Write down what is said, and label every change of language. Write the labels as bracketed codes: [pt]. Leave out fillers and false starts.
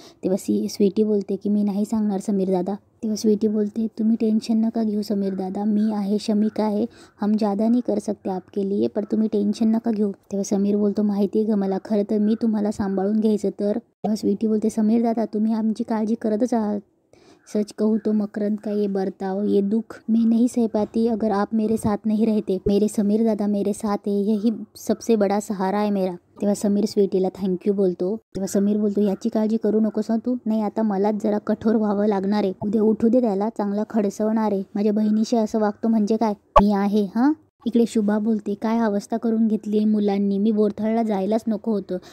[mr] तेव्हा स्वीटी बोलते की मी नाही सांगणार समीर दादा. तेव्हा स्वीटी बोलते तुम्ही टेन्शन नका घेऊ समीर दादा, मी आहे, शमिका आहे, [hi] हम ज़्यादा नहीं कर सकते आपके लिए, [mr] पर तुम्ही टेन्शन नका घेऊ. तेव्हा समीर बोलतो माहिती आहे ग मला, खरं तर मी तुम्हाला सांभाळून घ्यायचं तर. तेव्हा स्वीटी बोलते समीर दादा तुम्ही आमची काळजी करतच आहात. [hi] सच कहूँ तो मकरंद का ये बर्ताव, ये दुख मैं नहीं सह पाती अगर आप मेरे साथ नहीं रहते. मेरे समीर दादा मेरे साथ है, यही सबसे बड़ा सहारा है मेरा. [mr] तेव्हा समीर स्वीटीला थँक्यू बोलतो. तेव्हा समीर बोलतो याची काळजी करू नकोस ना तू. नाही आता मलाच जरा कठोर व्हावं लागणार आहे. उद्या उठू दे त्याला, चांगला खडसवणार आहे. माझ्या बहिणीशी असं वागतो म्हणजे काय, मी आहे हा. इकडे शुभा बोलते काय अवस्था करून घेतली आहे मुलांनी, मी बोरथळला जायलाच नको होतं.